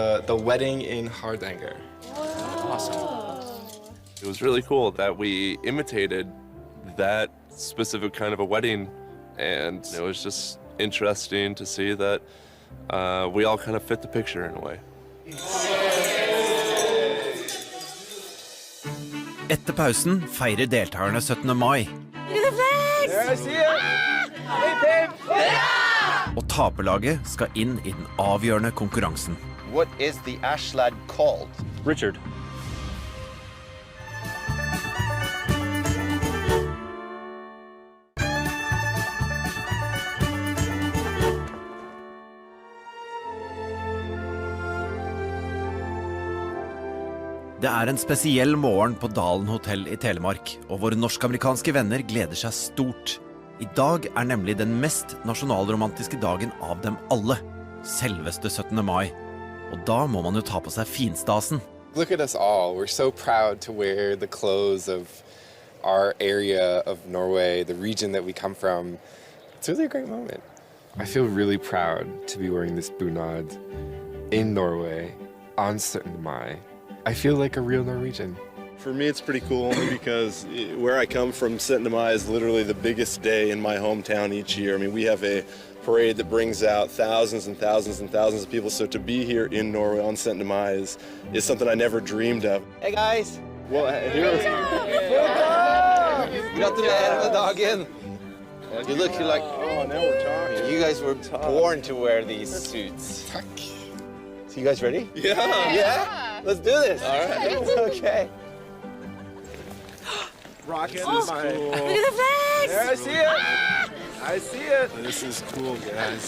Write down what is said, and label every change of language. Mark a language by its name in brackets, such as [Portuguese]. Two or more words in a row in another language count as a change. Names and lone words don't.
[English] The wedding in Hardanger. Awesome. It was really cool that we imitated that specific kind of a wedding, and it was just interesting to see that we all kind of fit the picture in a way. [Norwegian] Etter pausen feirer deltakerne 17. mai. Og taperlaget skal inn i den avgjørende konkurransen. [English] What is the Ashlad called? Richard. [Norwegian] Det er en spesiell morgen på Dalen hotell i Telemark, og våre norsk-amerikanske venner gleder seg stort. I dag er nemlig den mest nasjonalromantiske dagen av dem alle, selveste 17. mai. Og da må man jo ta på seg finstasen. [English] Look at us all. We're so proud to wear the clothes of our area of Norway, the region that we come from. It's really a great moment. I feel really proud to be wearing this bunad in Norway on 17. Mai. I feel like a real Norwegian. For me, it's pretty cool only because where I come from, 17. Mai is literally the biggest day in my hometown each year. I mean, we have a parade that brings out thousands and thousands and thousands of people. So to be here in Norway on 17. Mai is something I never dreamed of. Hey guys! Well, here [Norwegian] Gratulerer med dagen! [English] You look, you're like, oh, now we're talking. You guys were born to wear these suits. [Norwegian] Tack. [English] So you guys ready? Yeah! Yeah? Let's do this! All right. Okay. Rocket Oh, is cool. Look at the flags! There, I see it! I see it! This is cool, guys.